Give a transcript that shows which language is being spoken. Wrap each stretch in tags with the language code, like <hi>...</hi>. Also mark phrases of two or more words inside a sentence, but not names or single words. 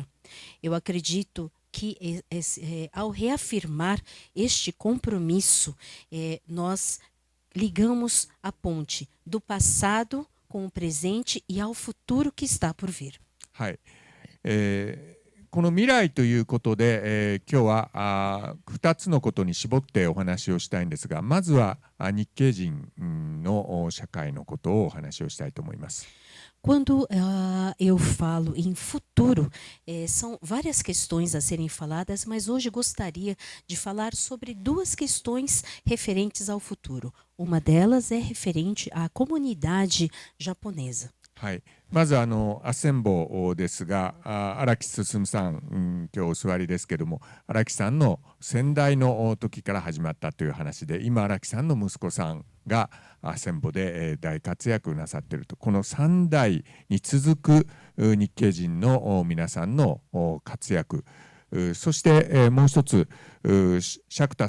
<pt>Eu acredito que ao reafirmar este compromisso, nós ligamos a ponte do passado com o presente e ao futuro que está por vir.</pt> <ja>はい。この未来ということで、今日は2つのことに絞ってお話をしたいんですが、まずは日系人の社会のことをお話をしたいと思います。</ja> <pt>Quando eu falo em futuro, são várias questões a serem faladas, mas hoje gostaria de falar sobre duas questões referentes ao futuro. Uma delas é referente à comunidade japonesa.</pt> <ja>はい、まずアッセンボですが、荒木進さん、今日お座りですけども、荒木さんの先代の時から始まったという話で、今荒木さんの息子さんがアッセンボで大活躍なさっていると、この3代に続く日系人の皆さんの活躍、そしてもう一つ、釈田</ja>